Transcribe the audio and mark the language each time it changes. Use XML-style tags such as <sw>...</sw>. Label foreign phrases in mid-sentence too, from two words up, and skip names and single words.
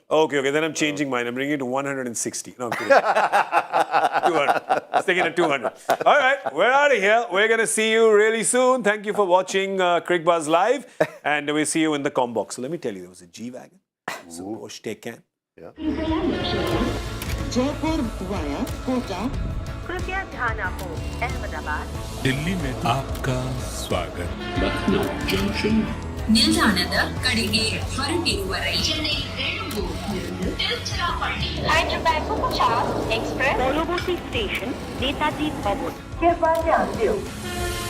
<en>Okay. Then I'm changing mine. I'm bringing it to 160. No, I'm kidding. 200. Let's take it at 200. All right. We're out of here. We're going to see you really soon. Thank you for watching Cricbuzz Live. And we'll see you in the com box. So let me tell you, there was a G-Wagon. There was a Porsche Taycan. Jaipur via Kota.</en> <hi>कृपया ध्यान आपको अहमदाबाद दिल्ली में आपका स्वागत Lucknow Junction.</hi> <kn>ನಿಲ್ದಾಣದ ಕಡೆಗೆ ಹೊರಟಿರುವ ರೈಲು</kn> <hi>चेन्नई बेंगलुरु तिरुचिरापल्ली Hyderabad Superfast Express</hi> <bn>পরবর্তী স্টেশন নেতাজি ভবন</bn> <hi>कृपया ध्यान दें</hi>